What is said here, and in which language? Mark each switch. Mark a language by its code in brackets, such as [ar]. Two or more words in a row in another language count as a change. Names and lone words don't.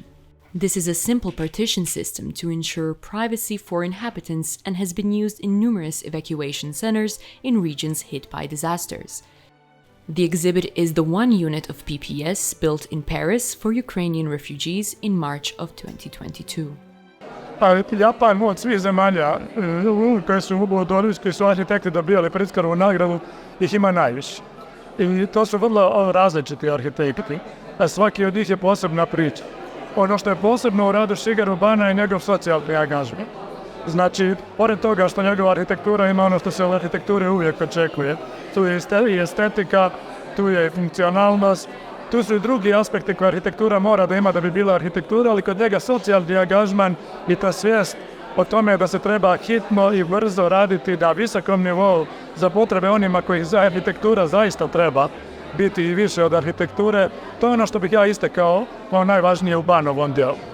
[en] This is a simple partition system to ensure privacy for inhabitants and has been used in numerous evacuation centers in regions hit by disasters. The exhibit is the one unit of PPS built in Paris for Ukrainian refugees in March of 2022. [bs] Japan od svih zemalja koje su koji su arhitekti dobijali Pritzkerovu nagradu, ih ima najviše. I to su vrlo različiti arhitekti, a svaki od njih je posebna priča. Ono što je posebno u radu Shigeru Bana je njegov socijalni angažman. Znači, pored toga što njegova arhitektura ima ono što se u arhitekturi uvijek očekuje, tu je i estetika, tu je i funkcionalnost, tu su i drugi aspekti koje arhitektura mora da ima da bi bila arhitektura, ali kod njega socijalni angažman i ta svijest o tome da se treba hitno i brzo raditi na visokom nivou za potrebe onima kojih arhitektura zaista treba biti i više od arhitekture, to je ono što bih ja istakao kao najvažnije u Banovom dijelu.